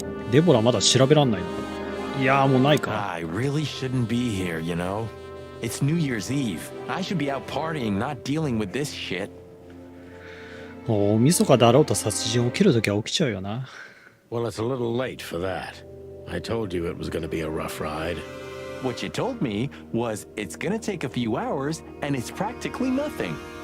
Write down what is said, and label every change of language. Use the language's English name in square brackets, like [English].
[Japanese] デボラまだ調べらんないのかな。いやーもうないか。 [English] I really shouldn't be here, you know. It's New Year's Eve. I should be out partying, not dealing with this shit. [Japanese] 大晦日だろうと殺人起きるときは起きちゃうよな。 [English] Well, it's a little late for that. I told you it was going to be a rough ride. What you told me was it's gonna take a few hours and it's practically nothing.